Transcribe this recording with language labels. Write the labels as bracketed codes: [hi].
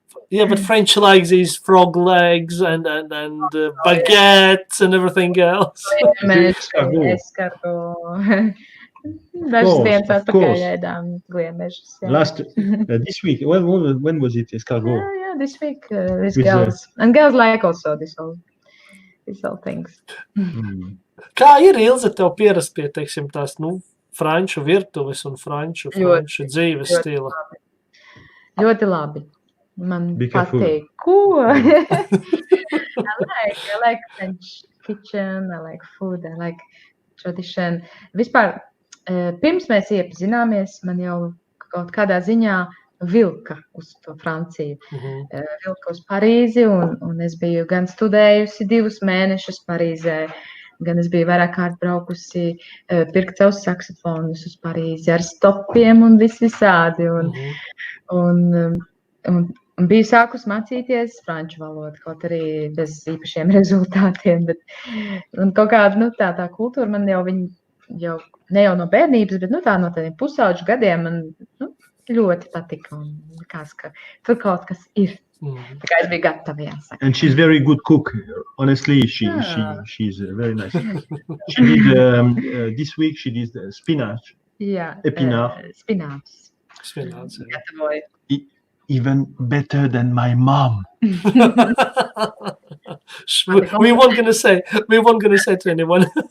[en] Yeah, but French like these frog legs and baguettes and everything else. Escargot. Of course. Last this week, when was it? Escargot. Yeah, this week. These girls and girls like also these all things. [lv] Kā ir, Ilze, tev pierast pie, teiksim, tās, franču virtuves un franču dzīves stila? Ļoti labi. Man patīk. Ko? [en] I like French kitchen, I like food, I like tradition. [lv] Vispār, pirms mēs iepazināmies, man jau kaut kādā ziņā vilka uz to Franciju. Vilka uz Parīzi, un es biju gan studējusi 2 mēnešus Parīzē, gan es biju vairāk kārt braukusi pirkt savus saksofonus uz Parīzi ar stopiem un visādi. Un biju sākus mācīties franču valodu, kaut arī bez īpašiem rezultātiem, bet kaut kāda, tā kultūra man jau ne jau no bērnības, bet tā no tādiem pusauģu gadiem man ļoti patika un likās, ka tur kaut kas ir. Tā kā es biju gatava, jāsaka. [en] And she's very good cook. Honestly, she's very nice. She did this week. She did spinach. Yeah. [fr] Épinards. [en] Spinach. [lv] Gatavoju. [en] Even better than my mom. We weren't going to say to anyone.